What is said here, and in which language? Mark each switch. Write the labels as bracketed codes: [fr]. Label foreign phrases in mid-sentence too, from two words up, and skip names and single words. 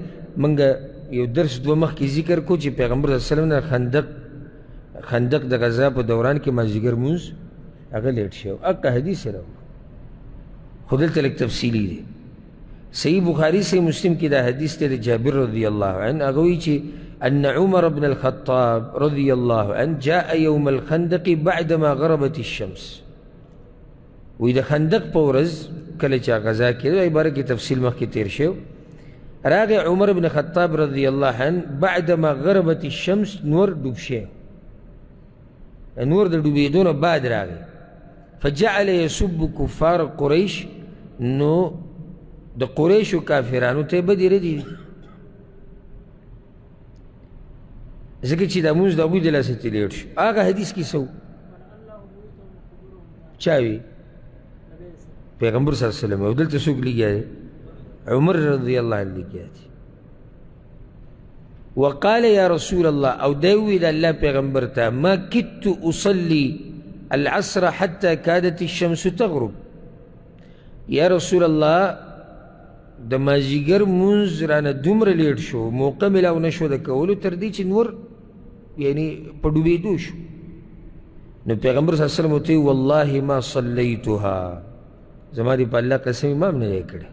[ps] موږ یو درس دوه مخکې ذکر کړو چې پیغمبر [ar] صلی الله علیه وسلم [ps] نه خندق د غزا په دوران کې مازدیګر مونځ هغه لیټ شو. هغه حدیث یې راوړو خو دلته لږ تفصیلي دی. صحیح بخاري صحیح مسلم کې دا حدیث دی د جابر [ar] رضی الله عنه. [ps] هغه وایي چې [ar] أن عمر بن الخطاب رضي الله عنه جاء يوم الخندق بعدما غربت الشمس. [ps] وإذا خندق پورز کله چې غزا کېده عبارت کې تفصیل مخکې تیر شو. [ar] راغی عمر بن الخطاب رضي الله عنه بعدما غربت الشمس [ps] نور ډوب شو. نور د ډوبېدو نه بعد راغی. [ar] فجعل يسب كفار قريش. [ps] نو د قریشو کافرانو ته بدې ردي ځکه چې دا مونځ د ابوی د لاسه ترې لیټ شو. هغه حدیث کې څه چا وي؟ [ar] پیغمبر صلی الله علیه وسلم. [ps] او دلته څوک لګیا دی؟ عمر رضی الله عنه لګیا دی. [ar] وقال یا رسول الله، [ps] او دی وویل الله پیغمبر ته، [ar] ما کدت اصلي العصر حتى كادت الشمس تغرب. یا رسول الله [ps] د مازدیګر مونځ رانه دومره لیټ شو، موقع میلاو نه شو د کولو تر دې چې نور یعنی په ډوبېدو شو. نو پیغمبر [ar] صلی الله علیه وسلم [ps] ورته ویل [ar] والله ما صلیتها، [ps] زما دې په الله قسم ما هم نه دی کړی.